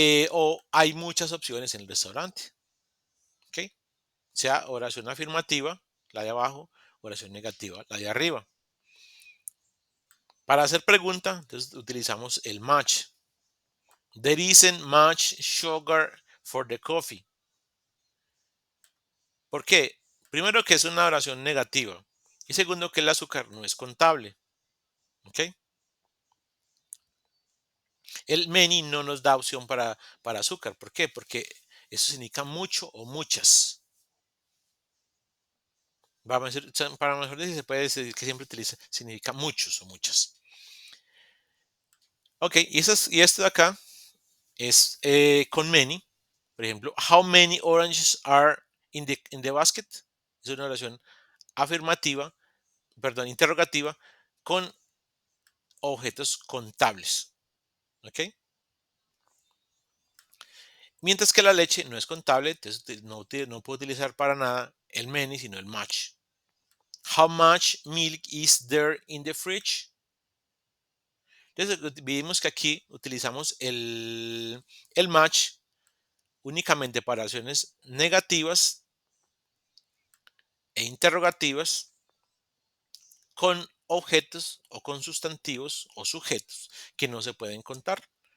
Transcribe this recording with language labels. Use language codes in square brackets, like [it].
[es] O hay muchas opciones en el restaurante. ¿Ok? Sea oración afirmativa, la de abajo, oración negativa, la de arriba. Para hacer pregunta, entonces utilizamos el much. [en] There isn't much sugar for the coffee. [es] ¿Por qué? Primero que es una oración negativa. Y segundo que el azúcar no es contable. ¿Ok? El many no nos da opción para azúcar. ¿Por qué? Porque eso significa mucho o muchas. Para mejor decir, se puede decir que siempre significa muchos o muchas. Ok, y esto de acá es con [en] many. [es] Por ejemplo, [en] how many oranges are in the basket? [es] Es una oración afirmativa, perdón, interrogativa con objetos contables. ¿Ok? Mientras que la leche no es contable, entonces no puedo utilizar para nada el many, sino el much. [en] How much milk is there in the fridge? [es] Entonces vimos que aquí utilizamos el much únicamente para acciones negativas e interrogativas con objetos o con sustantivos o sujetos que no se pueden contar.